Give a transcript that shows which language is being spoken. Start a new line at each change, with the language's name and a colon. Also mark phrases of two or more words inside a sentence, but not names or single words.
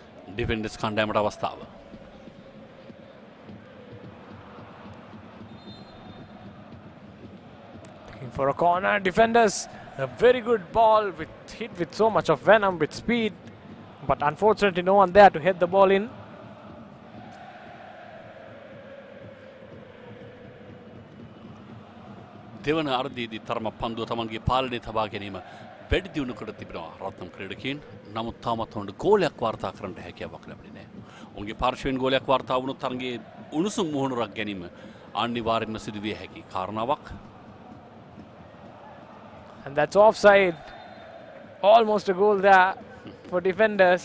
Sinhala: ඩිෆෙන්ඩර්ස් කණ්ඩායමට අවස්ථාව.
English: Looking for a corner. Defenders, a very good ball hit with so much of venom, with speed. But unfortunately, no one there to head the ball in.
Sinhala: දෙවන අර්ධයේදී තරම පන්දුව තමන්ගේ පාලනයේ තබා ගැනීම වැඩි දියුණු කර තිබෙනවා රත්නම් ක්‍රීඩකයන්. නමුත් තාමත් ඔවුන්ට ගෝලයක් වාර්තා කරන්නට හැකියාවක් ලැබෙන්නේ නැහැ. ඔවුන්ගේ පාර්ශ්වයෙන් ගෝලයක් වාර්තා වුණොත් තරගයේ උණුසුම් මුහුණුරක් ගැනීම අනිවාර්යෙන්ම සිදු විය හැකි කාරණාවක්.
English: And that's offside. Almost a goal there for defenders.